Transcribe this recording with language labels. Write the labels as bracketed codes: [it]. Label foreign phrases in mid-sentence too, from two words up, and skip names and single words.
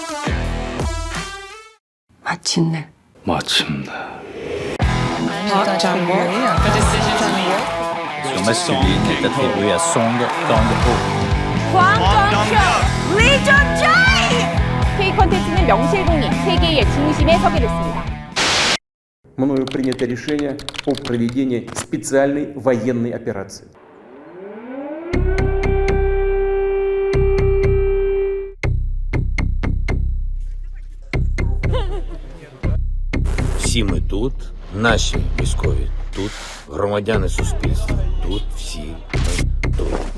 [ko] 마침내. K 콘텐츠는 명실공히 세계의 중심에 서게 됐습니다. [ru] мною принято решение о проведении специальной военной операции. [uk] Всі ми тут, наші військові тут, громадяни суспільства тут, всі ми тут.